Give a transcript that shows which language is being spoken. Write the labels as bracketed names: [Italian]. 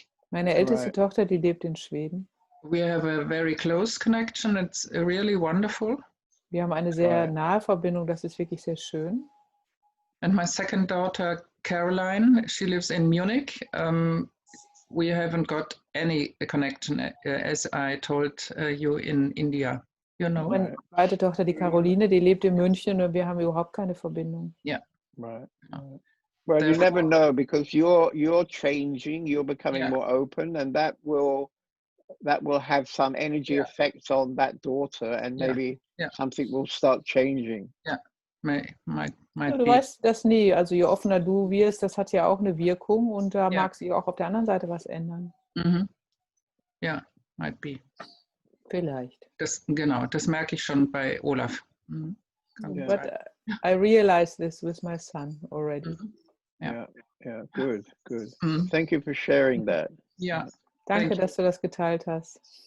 [German] Meine älteste Tochter, die lebt in Schweden. [English] We have a very close connection. It's really wonderful. [German] Wir haben eine sehr nahe Verbindung. Das ist wirklich sehr schön. [English] And my second daughter, Caroline, she lives in Munich. We haven't got any connection, as I told you, in India. You know. [German] Meine zweite Tochter, die Caroline, die lebt in München und wir haben überhaupt keine Verbindung. [English] Yeah. Right. Well, you never know, because you're changing, you're becoming more open, and that will have some energy effects on that daughter, and maybe something will start changing. Yeah, might [German] Du weißt das nie. Also je offener du wirst, das hat ja auch eine Wirkung und da mag sich auch auf der anderen Seite was ändern. [English] Ja, might be. [German] Vielleicht. Das merke ich schon bei Olaf. [English] But I realize this with my son already. Yeah, good. Thank you for sharing that. [German] Ja. Danke, dass du das geteilt hast.